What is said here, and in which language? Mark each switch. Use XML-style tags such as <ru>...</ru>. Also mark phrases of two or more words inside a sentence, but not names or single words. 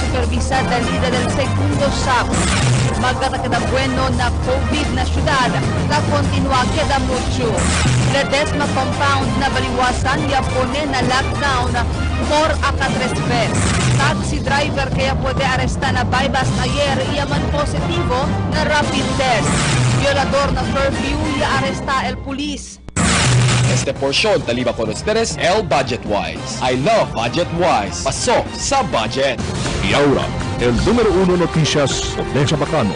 <cbk>supervisar salida del segundo sábado. Magkata queda bueno na COVID na syudad, la continua queda mucho. Ledesma compound na baliwasan ya pone na lockdown por acá 3 veces. Taxi driver kaya puede arrestar na bypass ayer y man positivo na</cbk> <en>rapid test.</en> <cbk>Violador na curfew y arresta el pulis. Este porción taliba con ustedes el Budget Wise.</cbk> <en>I love Budget Wise.</en> <tl>Pasok sa budget.</tl> <cbk>Y ahora, el número 1 noticias de Zamboanga.</cbk>